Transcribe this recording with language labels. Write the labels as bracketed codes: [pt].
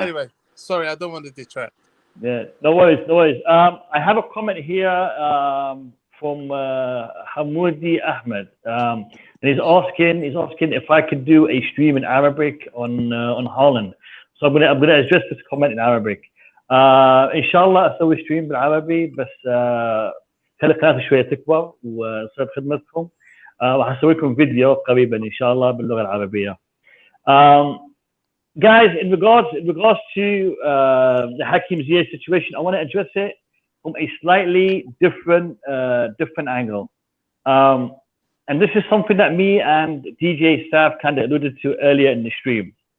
[en] Anyway, sorry, I don't want to detract. Yeah, no worries. I have a comment here from Hamoudi Ahmed, and he's asking if I could do a stream in Arabic on Haaland. So I'm gonna address this comment in Arabic. [ar] إن شاء الله أسوي ستريم بالعربي، بس خلي قناتي شوية تكبر وصير بخدمتكم، وهسوي لكم فيديو قريبا إن شاء الله باللغة العربية. [en] Guys, in regards to the Hakim Ziyech situation, I want to address it from a slightly different angle. And this is something that me and DJ Saf kind of alluded to earlier in the stream.